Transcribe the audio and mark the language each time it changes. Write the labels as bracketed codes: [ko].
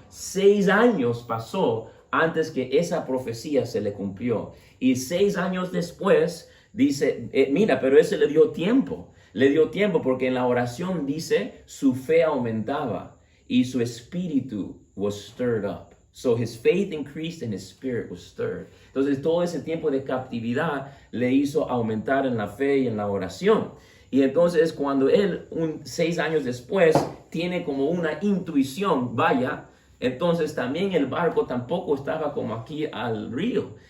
[es] 6 años pasó antes que esa profecía se le cumplió. Y 6 años después dice, mira, pero ese le dio tiempo. Le dio tiempo porque en la oración dice, su fe aumentaba y su espíritu [en] was stirred up. So his faith increased and his spirit was stirred. [es] Entonces todo ese tiempo de captividad le hizo aumentar en la fe y en la oración. Y entonces cuando él, 6 años después, tiene como una intuición, vaya, entonces también el barco tampoco estaba como aquí al río.